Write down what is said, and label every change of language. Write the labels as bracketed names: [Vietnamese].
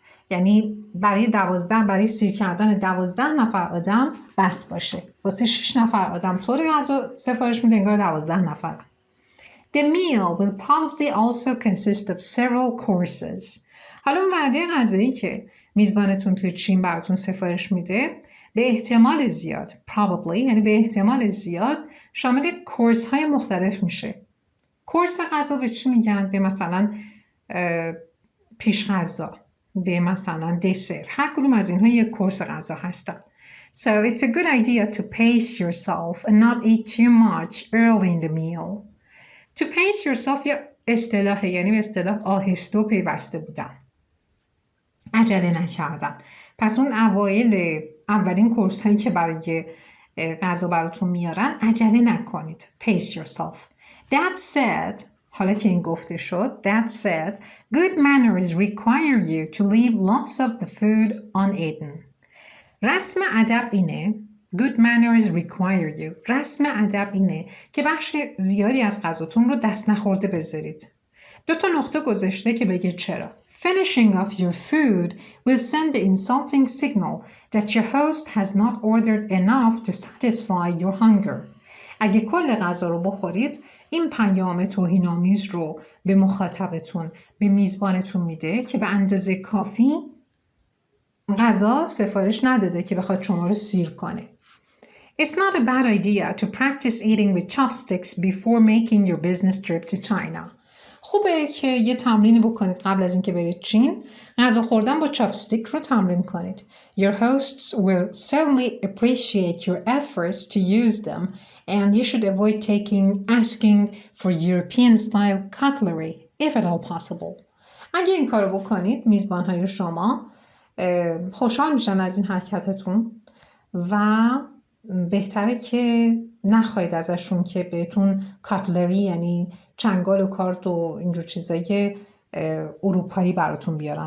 [Persian] یعنی برای سیر کردن 12 نفر آدم بس باشه. واسه 6 نفر آدم طوری غذا سفارش میده انگار 12 نفر. [English] The meal will probably also consist of several courses. [Persian] حالا اون وعده غذایی که میزبانتون توی چین براتون سفارش میده به احتمال زیاد، probably یعنی به احتمال زیاد، شامل کورس های مختلف میشه. کورس غذا به چی میگن؟ به مثلا پیش غذا، به مثلا دسر. هر کدوم از اینها یک کورس غذا هستن. [English] So it's a good idea to pace yourself and not eat too much early in the meal. To pace yourself [Persian] یا اصطلاحه، یعنی به اصطلاح آهسته و پیوسته بودن، عجله نکردن. پس اون اولین کورس هایی که برای غذا براتون میارن عجله نکنید. [English] Pace yourself. That said، [Persian] حالا که این گفته شد، [English] that said, good manners require you to leave lots of the food uneaten. [Persian] رسم ادب اینه، [English] good manners require you، [Persian] رسم ادب اینه که بخش زیادی از غذاتون رو دست نخورده بذارید. 2 نقطه گذاشته که بگه چرا. [English] Finishing off your food will send the insulting signal that your host has not ordered enough to satisfy your hunger. [Persian] اگه کل غذا رو بخورید، این پیام توهین‌آمیز رو به مخاطبتون، به میزبانتون میده که به اندازه کافی غذا سفارش نداده که بخواد شما رو سیر کنه. [English] It's not a bad idea to practice eating with chopsticks before making your business trip to China. [Persian] خوبه که یه تمرینی بکنید قبل از اینکه برید چین. غذا خوردن با چاپستیک رو تمرین کنید. [English] Your hosts will certainly appreciate your efforts to use them and you should avoid asking for European style cutlery if at all possible. [Persian] اگه این کارو بکنید، میزبان‌های شما خوشحال میشن از این حرکتتون و بهتره که نخواهید ازشون که بهتون کاتلری، یعنی چنگال و کارت و اینجور چیزایی اروپایی براتون بیارن.